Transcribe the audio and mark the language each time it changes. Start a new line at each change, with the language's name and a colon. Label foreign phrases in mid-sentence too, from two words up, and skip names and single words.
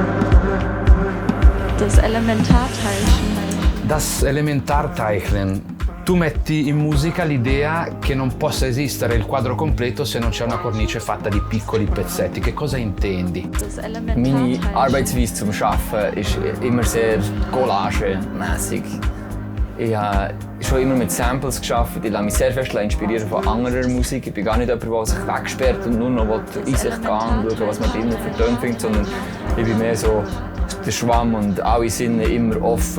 German: Das Elementarteilchen. Das Elementarteilchen.
Italian: Tu metti in musica l'idea che non possa esistere il quadro completo se non c'è una cornice fatta di piccoli pezzetti. Che cosa intendi?
German: Meine Arbeitsweise zum Arbeiten ist immer sehr collagemässig. Ich habe schon immer mit Samples gearbeitet. Ich lasse mich sehr fest inspirieren von anderer Musik. Ich bin gar nicht jemand, der sich wegsperrt und nur noch in sich gehen und schauen, was man drinnen für Töne findet, sondern ich bin mehr so der Schwamm und alle Sinne immer offen.